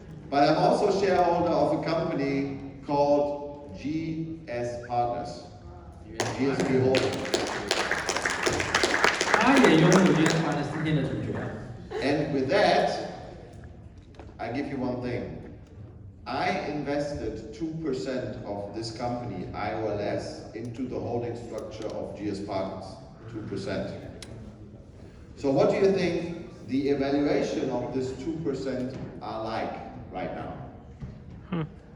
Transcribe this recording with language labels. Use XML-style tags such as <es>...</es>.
<en>But I'm also shareholder of a company called GS Partners. GSP Holding.</en> <zh>他也拥有GS Partners今天的主角。</zh> <en>And with that, I give you one thing. I invested 2% of this company, IOLS, into the holding structure of GS Partners. 2%. So what do you think the evaluation of this 2% are like right now?</en>